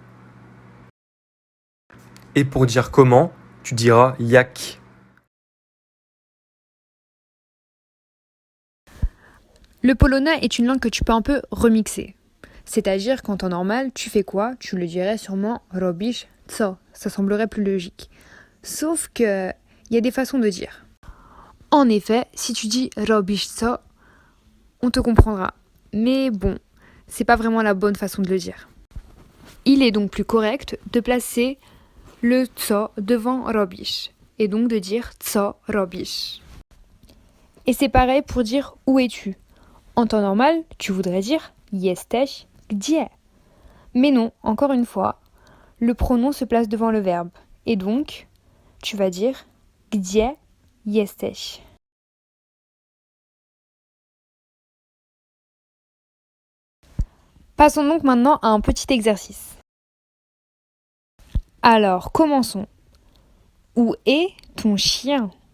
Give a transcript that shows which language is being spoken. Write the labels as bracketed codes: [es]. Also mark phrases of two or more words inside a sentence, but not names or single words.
[fr] Et pour dire comment, tu diras jak. Le polonais est une langue que tu peux un peu remixer. C'est-à-dire qu'en temps normal, tu fais quoi? Tu le dirais sûrement [pl] robisz co. [fr] Ça semblerait plus logique. Sauf que il y a des façons de dire. En effet, si tu dis [pl] robisz co, [fr] on te comprendra. Mais bon, c'est pas vraiment la bonne façon de le dire. Il est donc plus correct de placer le co devant robisz et donc de dire [pl] co robisz. [fr] Et c'est pareil pour dire où es-tu. En temps normal, tu voudrais dire [pl] jesteś gdzie. [fr] Mais non, encore une fois, le pronom se place devant le verbe. Et donc, tu vas dire [pl] gdzie jesteś. [fr] Passons donc maintenant à un petit exercice. Alors, commençons. Où est ton chien?